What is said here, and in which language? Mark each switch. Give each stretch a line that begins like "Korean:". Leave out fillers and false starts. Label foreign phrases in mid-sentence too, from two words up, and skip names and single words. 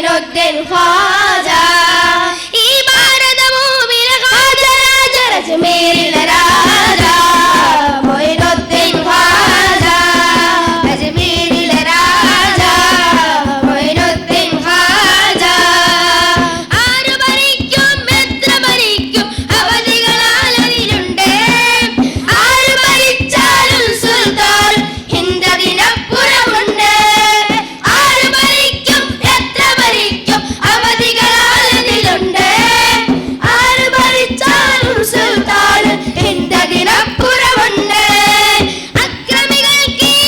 Kannada: ಮೊಯ್ನುದ್ದೀನ್ ಖ್ವಾಜಾ ಈ ಭಾರತ ಭೂಮಿಯ ಖ್ವಾಜ ರಾಜ ಅಜ್ಮೀರಿನ ರಾಜ ಮೊಯ್ನುದ್ದೀನ್ ಖ್ವಾಜಾ
Malayalam: അജ്മീരിലെ രാജ മൊയ്നുദ്ദീൻ ഖാജ ആര് ഭരിക്കും എത്ര ഭരിക്കും അവധികളാൽ അതിലുണ്ട് ആര് ഭരിച്ചാലും സുൽത്താൻ ഹിന്ദതിനപ്പുറമുണ്ട് ആര് ഭരിക്കും എത്ര ഭരിക്കും അവധികളാൽ അതിലുണ്ട് ആര് ഭരിച്ചാലും സുൽത്താൻ ഹിന്ദതിനപ്പുറമുണ്ട് അക്രമികൾക്ക് ഈ